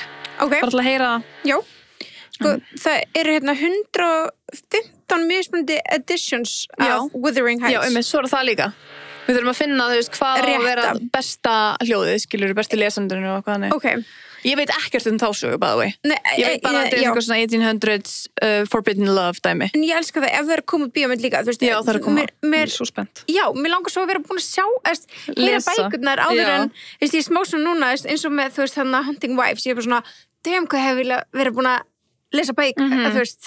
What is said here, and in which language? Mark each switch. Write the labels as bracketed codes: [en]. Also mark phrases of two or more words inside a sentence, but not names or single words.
[is] Bara til að heyra það. Já. Sko, það eru 115 mismunandi editions af Wuthering Heights. Já, svo það líka. Við þurfum að finna, þú veist, hvað á að vera besta hljóðið, skilur, besti lesandurinn og hvað þannig. Ég veit ekkert þá sögu, [en] by the way. [is] Ég veit bara að þetta eitthvað svona 1800s [en] Forbidden Love [is] dæmi. En ég elska það ef það komið bíómynd líka. Veist, já, það koma. Mér svo spennt. Já, mér langar svo að vera búin að sjá, heyra bækurnar áður en, ég er smá svona núna, eins og með, þú veist, Hunting Wives, ég er bara svona, hvað hefur verið búin að lesa bækur, þú veist.